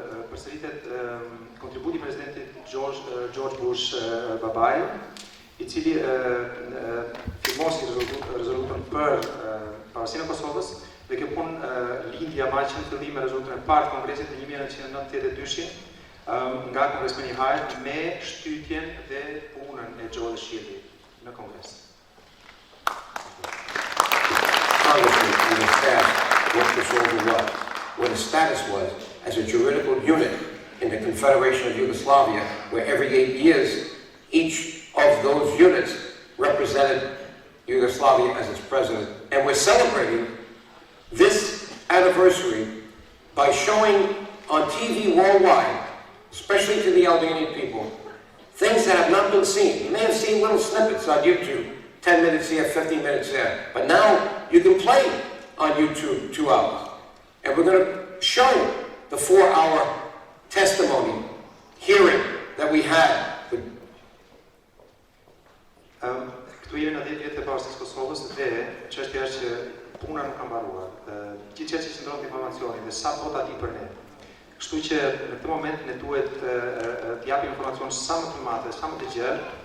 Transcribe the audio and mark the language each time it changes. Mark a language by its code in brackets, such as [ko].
[sq] Përsëritet kontributi i presidentit George Bush babai, i cili firmosi rezolutën për pavarësinë e Kosovës, dhe kjo punë lindja ma që në fillim me rezolutën e parë të Kongresit në 1992 nga kongresmeni Hyde me shtytjen dhe punën e Joe Shieldi në Kongres. [en] Congressman and his staff what Kosovo was, what its status was as a juridical unit in the Confederation of Yugoslavia, where every 8 years, each of those units represented Yugoslavia as its president. And we're celebrating this anniversary by showing on TV worldwide, especially to the Albanian people, things that have not been seen. You may have seen little snippets on YouTube, 10 minutes here, 15 minutes there. But now you can play on YouTube 2 hours. And we're going to show the 4-hour testimony, hearing that we had. [sq] Këtu jemi në 10 vjet të pavarësisë së Kosovës dhe çështja është që puna nuk ka mbaruar. Gjithçka që qëndron te informacioni dhe sa bota di për ne. Kështu që në këtë moment ne duhet të japim informacion sa më të madh, sa më të gjerë.